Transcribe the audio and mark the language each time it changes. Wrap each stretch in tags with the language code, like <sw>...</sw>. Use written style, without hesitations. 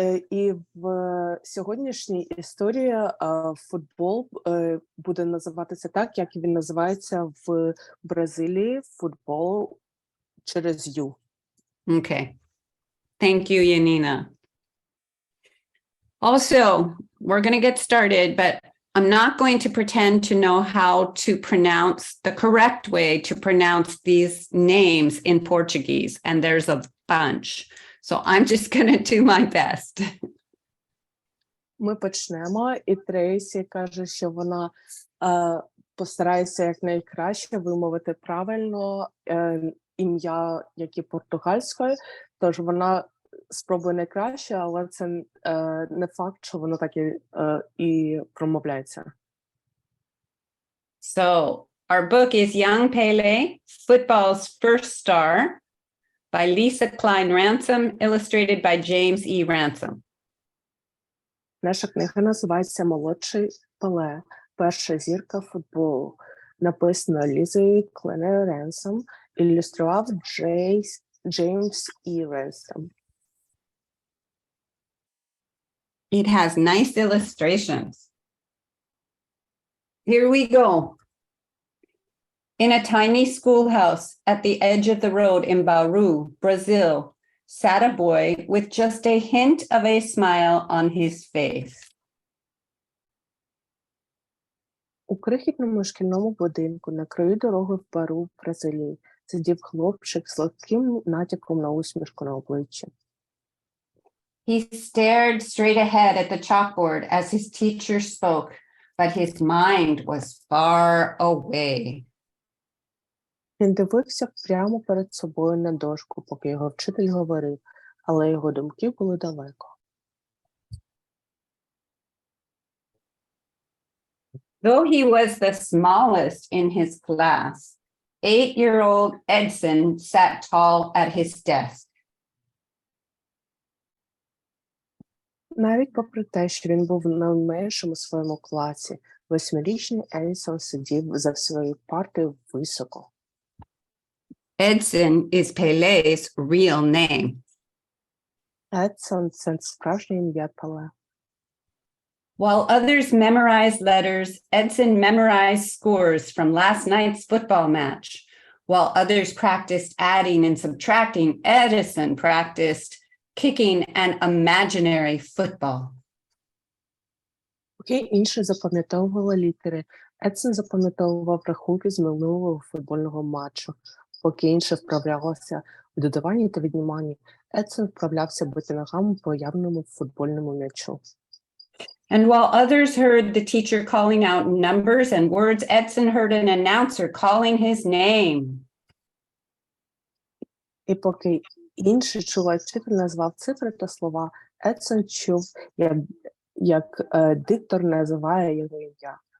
<uk>І в сьогоднішній історії футбол буде називатися так, як він називається в Бразилії, футбол через «ю».</uk> <en>Okay. Thank you, Yanina. Also, we're going to get started, but I'm not going to pretend to know how to pronounce the correct way to pronounce these names in Portuguese, and there's a bunch. So I'm just going to do my best.</en> <uk>Ми почнемо, і Трейсі каже, що вона постарається якнайкраще вимовити правильно ім'я, яке португальською, тож вона спробує найкраще, але це не факт, що воно так і промовляється.</uk> <en>So our book is Young Pelé, Football's First Star, by Lesa Cline-Ransome, illustrated by James E. Ransom.</en> <uk>Наша книга називається «Молодший Пеле. Перша зірка футболу». Написано Лізою Cline-Ransome, ілюстрував James E. Ransom.</uk> <en>It has nice illustrations. Here we go. In a tiny schoolhouse at the edge of the road in Bauru, Brazil, sat a boy with just a hint of a smile on his face.</en> <uk>У крихітному шкільному будинку на краю дороги в Бару, в Бразилії, сидів хлопчик з легким натяком на усмішку на обличчі.</uk> <en>He stared straight ahead at the chalkboard as his teacher spoke, but his mind was far away.</en> <uk>Він дивився прямо перед собою на дошку, поки його вчитель говорив, але його думки були далеко.</uk> <en>Though he was the smallest in his class, 8-year-old Edson sat tall at his desk.</en> <uk>Навіть попри те, що він був найменшим у своєму класі, 8-річний Едсон сидів за своєю партою високо.</uk> <en>Edson is Pelé's real name.</en> <uk>Едсон – це справжнє ім'я Пеле.</uk> <en>While others memorized letters, Edson memorized scores from last night's football match. While others practiced adding and subtracting, Edison practiced kicking an imaginary football.</en> <uk>Поки інші запам'ятовували літери, Едсон запам'ятовував рахунки з минулого футбольного матчу. Поки інші вправлялися в додаванні та відніманні, Едсон вправлявся бити ногами по явному футбольному м'ячу.</uk> <en>And while others heard the teacher calling out numbers and words, Edson heard an announcer calling his name.</en> <uk>І поки інші чули, як вчитель назвав цифри та слова, Едсон чув, як диктор називає його ім'я.</uk>